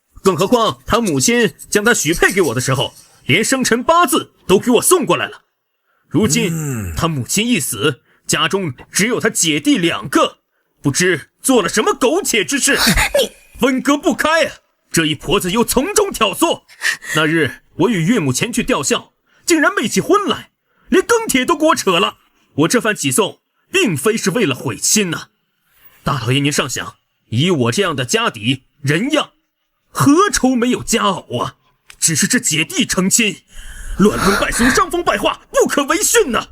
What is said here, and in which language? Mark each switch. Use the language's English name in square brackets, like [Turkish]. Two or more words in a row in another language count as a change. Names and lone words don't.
[Chinese] 更何況他母親将他许配給我的時候，連生辰八字都給我送過來了。如今他母親一死，家中只有他姐弟2個，不知做了什麼苟且之事，分割不開啊！這一婆子又從中挑唆。那日我與岳母前去吊孝，竟然昧起婚來，連庚帖都給我扯了。我這番起送，並非是為了毀親吶。大老爺您上想，以我這樣的家底人樣，何愁沒有佳偶啊？只是這姐弟成親，亂倫敗俗，傷風敗化，不可為訓吶。